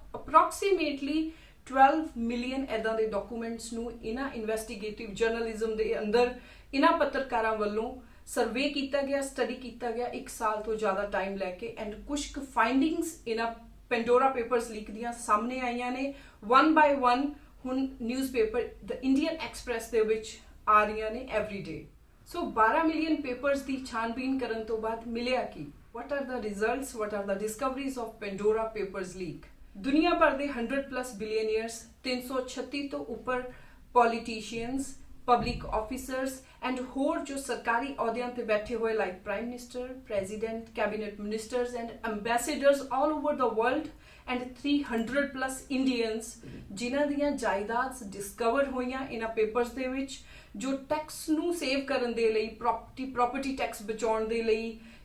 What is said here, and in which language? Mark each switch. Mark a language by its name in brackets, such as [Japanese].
[Punjabi] Approximately 12 million ਐਦਾਂ ਦੇ documents ਨੂੰ ਇਹਨਾਂ ਇਨਵੈਸਟੀਗੇਟਿਵ ਜਰਨਲਿਜ਼ਮ ਦੇ ਅੰਦਰ ਇਹਨਾਂ ਪੱਤਰਕਾਰਾਂ ਵੱਲੋਂ ਸਰਵੇ ਕੀਤਾ ਗਿਆ, ਸਟੱਡੀ ਕੀਤਾ ਗਿਆ 1 ਸਾਲ ਤੋਂ ਜ਼ਿਆਦਾ ਟਾਈਮ ਲੈ ਕੇ ਐਂਡ ਕੁਝ ਕੁ ਫਾਈਂਡਿੰਗਸ ਇਹਨਾਂ ਪੈਂਡੋਰਾ ਪੇਪਰਸ ਲੀਕ ਦੀਆਂ ਸਾਹਮਣੇ ਆਈਆਂ ਨੇ. 1 by 1 ਹੁਣ ਨਿਊਜ਼ਪੇਪਰ ਦ ਇੰਡੀਅਨ ਐਕਸਪ੍ਰੈਸ ਦੇ ਵਿੱਚ ਆ ਰਹੀਆਂ ਨੇ ਐਵਰੀ ਡੇ. ਸੋ 12 ਮਿਲੀਅਨ ਪੇਪਰਸ ਦੀ ਛਾਣਬੀਨ ਕਰਨ ਤੋਂ ਬਾਅਦ ਮਿਲਿਆ ਕੀ? [English] what are the results, what are the discoveries of Pandora Papers leak? [Punjabi] ਦੁਨੀਆ ਭਰ ਦੇ 100+ ਬਿਲੀਅਨੀਅਰਸ 336 ਤੋਂ ਉੱਪਰ ਪੋਲੀਟੀਸ਼ੀਅਨਸ ਪਬਲਿਕ ਆਫਿਸਰਸ ਐਂਡ ਹੋਰ ਜੋ ਸਰਕਾਰੀ ਅਹੁਦਿਆਂ ਤੇ ਬੈਠੇ ਹੋਏ like prime minister, president, cabinet ministers and ਐਮਬੈਸੇਡਰਸ [English] all over the world [Punjabi] and 300+ Indians ਜਿਨ੍ਹਾਂ ਦੀਆਂ ਜਾਇਦਾਦ ਡਿਸਕਵਰ ਹੋਈਆਂ ਇਹਨਾਂ ਪੇਪਰਸ ਦੇ ਵਿੱਚ ਜੋ ਟੈਕਸ ਨੂੰ ਸੇਵ ਕਰਨ ਦੇ ਲਈ ਪ੍ਰੋਪਰਟੀ ਟੈਕਸ ਬਚਾਉਣ ਦੇ ਲਈ